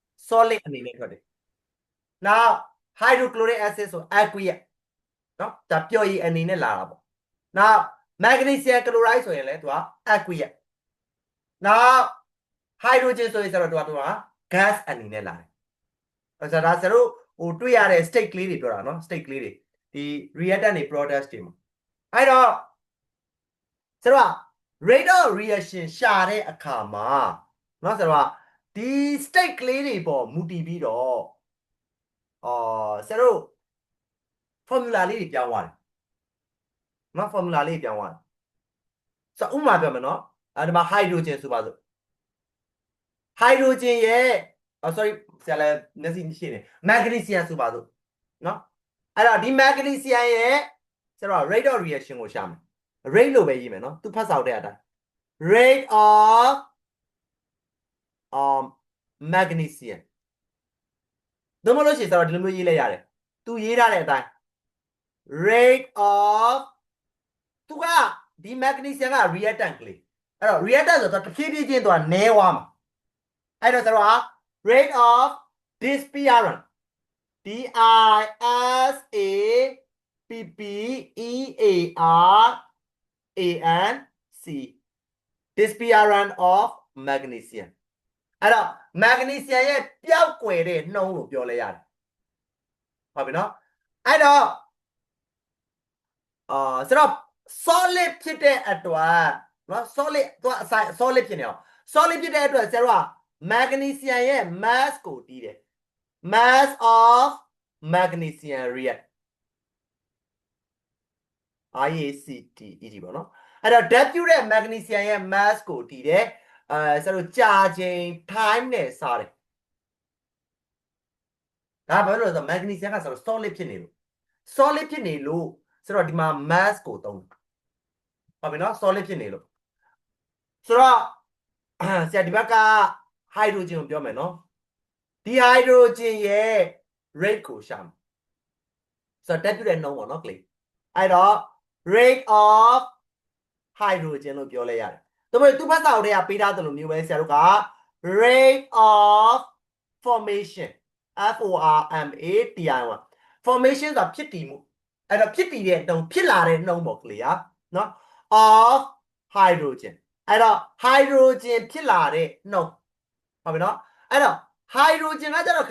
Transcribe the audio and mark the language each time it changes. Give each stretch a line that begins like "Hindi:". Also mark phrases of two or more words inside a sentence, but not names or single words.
Burmese: solid အနေနဲ့ထွက်တယ်
English: now hydrochloric acid
Burmese: ဆို aqueous နော်ဒါပျော်ရည်အနေနဲ့လာတာပေါ့
English: now magnesium chloride
Burmese: ဆိုရင်လည်းသူက aqueous
English: now hydrogen
Burmese: ဆိုရင်ကျတော့သူက gas အနေနဲ့လာတယ် အဲ့ဒါဆိုတော့ဟိုတွေ့ရတဲ့ state ကလေးတွေပြောတာနော် state ကလေးတွေဒီ reactant တွေ products တွေမှာအဲ့တော့ဆိုတော့ rate
English: of reaction
Burmese: ရှာတဲ့အခါမှာနော်ဆိုတော့ဒီ state ကလေးတွေပေါ်မူတည်ပြီးတော့ ဆိုတော့ formula လေးတွေပြောင်းသွားတယ်နော် formula လေးပြောင်းသွားတယ်ဆိုတော့ဥပမာပြောမယ်နော်ဒီမှာ hydrogen ဆိုပါစို့ hydrogen ရဲ့ sorry ဆရာလည်းမျက်စိရှိနေ magnesium ဆိုပါစို့နော်အဲ့တော့ဒီ magnesium ရဲ့ဆိုတော့
English: rate of reaction
Burmese: ကိုရှာမယ် rate လို့ပဲရေးမယ်နော်သူဖတ်ဆောင်တဲ့အတိုင်း
English: rate of
Burmese: magnesium တို့မလို့ရှိရင်ဆိုတော့ဒီလိုမျိုးရေးလိုက်ရတယ်သူရေးထားတဲ့အတိုင်း
English: rate of
Burmese: သူကဒီ magnesium က reactant ကလေးအဲ့တော့ reactant ဆိုတော့တဖြည်းဖြည်းချင်းသူကနည်းသွားမှာအဲ့တော့ဆိုတော့
English: rate of disappearance disappearance of magnesium
Burmese: အဲ့တော့ magnesium ရဲ့ပျောက်ကွယ်တဲ့နှုန်းလို့ပြောလဲရတယ်ဟုတ်ပြီနော်အဲ့တော့ ဆိုတော့ solid ဖြစ်တဲ့အတွက်နော် solid သူကအဆိုင် solid ဖြစ်နေအောင် solid ဖြစ်တဲ့အတွက်ဆရာတို့က magnesium ရဲ့ mass ကိုတီးတယ်
English: mass of magnesium react IACTED
Burmese: ပေါ့နော်အဲ့တော့ ဓာတ်ပြုတဲ့ magnesium ရဲ့ mass ကိုတီးတယ်ဆရာတို့ကြာချိန် time နဲ့စားတယ် ဒါဘာလို့လဲဆိုတော့ magnesium ကဆိုတော့ solid ဖြစ်နေလို့ solid ဖြစ်နေလို့ဆိုတော့ဒီမှာ mass ကိုသုံးဟုတ်ပြီနော် solid ဖြစ်နေလို့ဆိုတော့ဆရာဒီဘက်က hydrogen ကိုပြောမယ်နော်ဒီ hydrogen ရဲ့ rate ကိုရှာ မယ်ဆိုတော့တက်ပြတဲ့နှုန်းပေါ့နော် clay အဲ့တော့
English: rate of hydrogen
Burmese: လို့ပြောလဲရတယ်သူတို့သူ့ဘက်စာအုပ်ထဲကပေးထားတယ်လို့မျိုးပဲဆရာတို့က
English: rate of formation FORMATION formation
Burmese: ဆိုတာဖြစ်တည်မှုအဲ့တော့ဖြစ်တည်တဲ့နှုန်းဖြစ်လာတဲ့နှုန်းပေါ့ clay နော်
English: of hydrogen
Burmese: အဲ့တော့ hydrogen ဖြစ်လာတဲ့နှုန်းဟုတ်ပြီနော်အဲ့တော့ hydrogen ကကျတော့